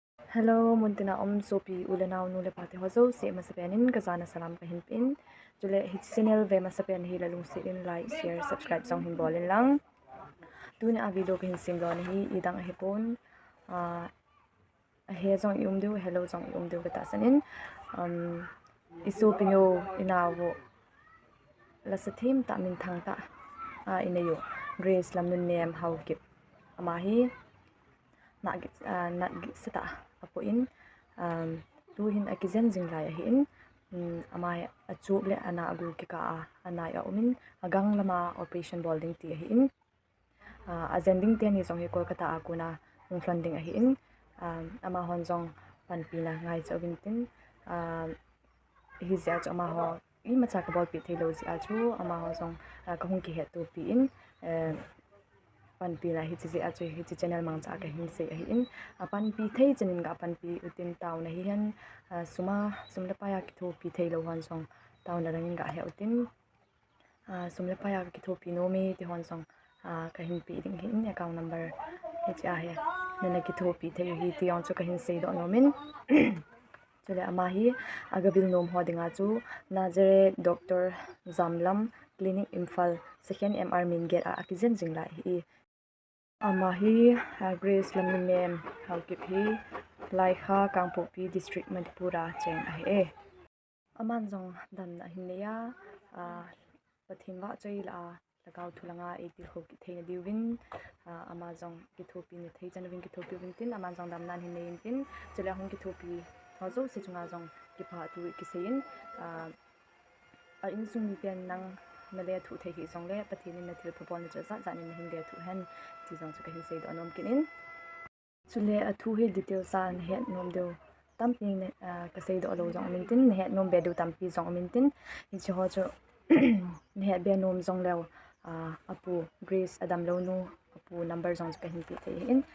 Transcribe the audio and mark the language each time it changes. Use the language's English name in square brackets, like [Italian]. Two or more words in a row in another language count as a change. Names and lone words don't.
[Thado Chin] Hello, muntina sopi ulenau nule pate hozo se masapenin kazana salam kahin pin jule hit channel ve masapen hi lalung se in [English] like share subscribe [Thado Chin] song hin bolin lang tuna a video kahin simlon hi idang hepon he jong yumdu hello jong yumdu kata sanin isu pinyo inawo lasathim ta min thang ta inayo grace lamnunnem haokip amahi na sita apo in tu hin akizen jinglai hi in amai achub le ana agu ki ka ana ya umin agang lama [English] operation building [Thado Chin] ti hi in azending te ni jong hi kolkata akuna funding hi in ama honjong panpi na ngai chawin tin hi ja chama ho I macha ka bol pi thilo ji achu ama ho jong kahung ki hetu pi in Panpi la hi chi achu hi chi channel mang cha ka hin se hi in Panpi thei chanin ga Panpi utin taw na hi han sumla pa ya ki tho pi thei lo han song taw na rangin ga he utin sumla pa ya ki tho pi no mi ti hon song ka hin pi ding hin [English] account number [Thado Chin] hi he nana ki tho pi thei hi ti on chu ka hin se do no min chule ama hi agabil nom hodinga chu Nazare Dr. Zamlam Clinic Imphal second MR min get akizen jingla hi ama hi Grace lamnunnem haokip hi laikha kangpopi district Manipura cheng ahe aman jong dan na hinleya Pathen wa chei la lhagao thulanga eti kho ki thei diwin ama jong ki thopi ni thei janwin ki thopi win tin aman jong dam nan hin tin chela hong ki thopi hozo se chunga jong ki pha tu ki sein a in sung mi pen nang na le thu thei hi jong le Pathen na thil phopon cha za za ni hin le thu hen chi jong chu ka hin sei do anom kinin chule a thu hi detail san het nom do tampi ne ka sei do lo jong min tin het nom be do tampi jong min tin hi chi ho chu ne be nom jong lew apu Grace adam lo nu apu number jong ka hin pi thei in